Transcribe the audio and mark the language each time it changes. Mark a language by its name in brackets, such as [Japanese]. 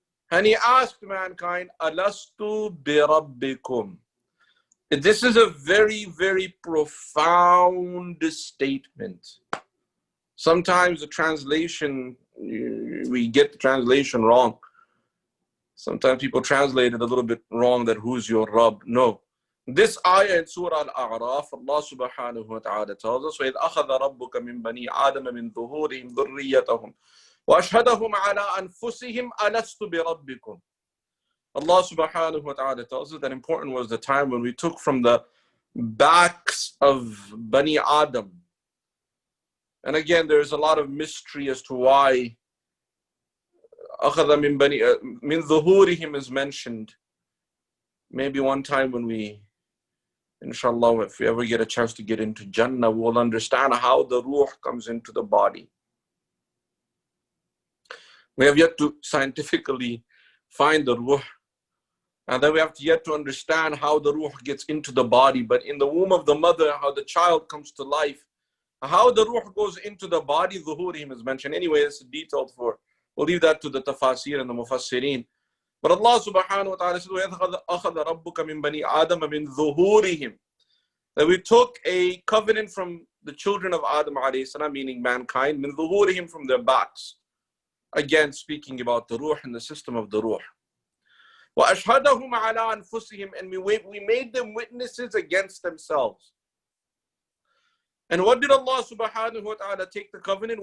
[English] And he asked mankind, [Arabic] Alastu bi rabbikum. [English] This is a very, very profound statement. Sometimes the translation, we get the translation wrong. Sometimes people translate it a little bit wrong, that who's your Rabb. No. This ayah in Surah Al-A'raf, Allah subhanahu wa ta'ala tells us, [Arabic] وَإِذْ أَخَذَ رَبُّكَ مِنْ بَنِي آدَمَ مِنْ ظُهُورِهِمْ ذُرِّيَّتَهُمْ وَأَشْهَدَهُمْ عَلَىٰ أَنفُسِهِمْ أَلَسْتُ بِرَبِّكُمْ. [English] Allah subhanahu wa ta'ala tells us that important was the time when we took from the backs of Bani Adam. And again, there's a lot of mystery as to why [Arabic] أَخَذَ مِنْ ظُهُورِهِمْ [English] is mentioned. Maybe one time when we, inshallah, if we ever get a chance to get into Jannah, we'll understand how the ruh comes into the body. We have yet to scientifically find the ruh. And then we have yet to understand how the ruh gets into the body. But in the womb of the mother, how the child comes to life, how the ruh goes into the body, dhuhurihim is mentioned. Anyway, it's detailed for. We'll leave that to the tafasir and the mufassirin. But Allah subhanahu wa ta'ala said, [Arabic] وَأَخَذَ رَبُّكَ مِنْ بَنِي آدَمَ مِنْ ظُهُورِهِمْ. [English] That we took a covenant from the children of Adam alayhi salam, meaning mankind, [Arabic] مِنْ ظُهُورِهِمْ, [English] from their backs. Again, speaking about the ruh and the system of the ruh. [Arabic] وَأَشْهَدَهُمْ عَلَىٰ أَنفُسِهِمْ. [English] And we made them witnesses against themselves. And what did Allah subhanahu wa ta'ala take the covenant?